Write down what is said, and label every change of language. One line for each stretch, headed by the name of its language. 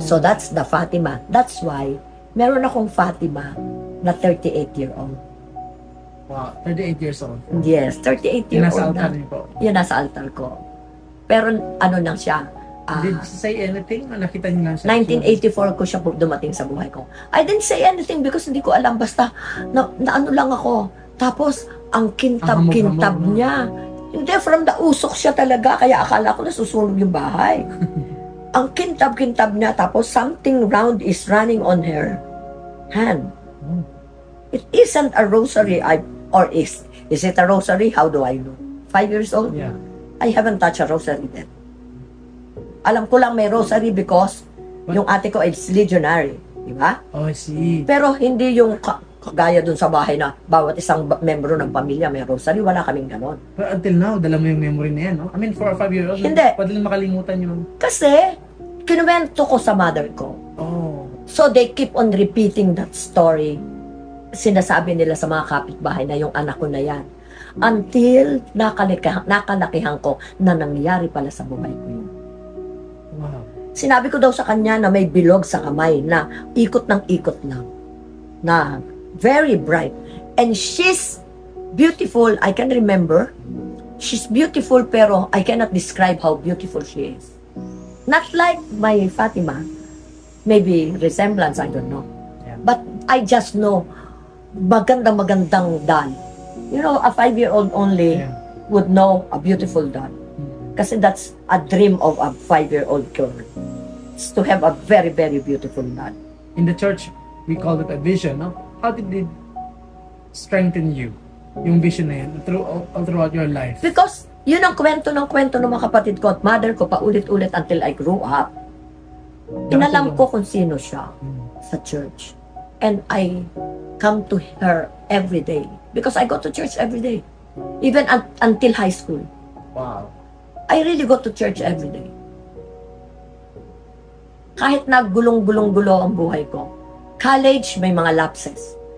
English: So, that's the Fatima. That's why
Filipino: meron akong Fatima na
English: 38-year-old. Wow, 38 years old. Yes, 38 year
Filipino: nasa
English: old
Filipino: altar na. niyo po. Yun, nasa altar ko. Pero ano lang siya,
English: Did you say anything? O nakita niyo lang siya?
Filipino: 1984 ko siya dumating sa buhay ko.
English: I didn't say anything because
Filipino: hindi ko alam. Basta, na ano lang ako. Tapos, ang kintab-kintab hamog-hamog, no? niya. Hindi,
English: from the
Filipino: usok siya talaga. Kaya akala ko nasusunog yung bahay. Ang kintab-kintab niya.
English: Tapos, something round is running on her hand. Hmm. It isn't a rosary. Or is it a rosary? How do I know? 5 years old? Yeah. I haven't touched a rosary then.
Filipino: Alam ko lang may rosary
English: because
Filipino: yung ate ko
English: is legionary.
Filipino: Di ba?
English: Oh, I see.
Filipino: Pero hindi yung kagaya dun sa bahay na bawat isang membro ng pamilya may rosary. Wala kaming ganon.
English: But until now,
Filipino: dala mo yung memory na yan, no?
English: I mean, for a 5-year-old,
Filipino: Hindi. pwede lang makalimutan yung... Kasi, kinuwento ko sa mother ko. Oh.
English: So they keep on repeating that story.
Filipino: Sinasabi nila sa mga kapitbahay na yung anak ko na yan. Until nakalakihan ko na nangyari pala sa buhay ko yun. Wow. Sinabi ko daw sa kanya na may bilog sa kamay na ikot ng ikot lang.
English: Na very bright. And she's beautiful. I can remember. She's beautiful pero I cannot describe how beautiful she is. Not like my Fatima. Maybe resemblance, I don't know. Yeah. But I just know magandang doll. You know, a 5-year-old only Yeah. would know a beautiful doll. Kasi that's a dream of a 5-year-old girl. It's to have a very, very beautiful doll. In the church, we call it a vision, no? How did it strengthen you?
Filipino: Yung vision na yan,
English: all throughout your life?
Filipino: Because yun ang kwento ng mga kapatid ko at mother ko paulit-ulit
English: until I grew up.
Filipino: Inalam ko kung sino siya sa church.
English: And I come to her every day. Because I go to church every day. Even until high school. Wow. I really go to church every day.
Filipino: Kahit naggulong-gulong-gulo ang buhay ko. College, may mga lapses.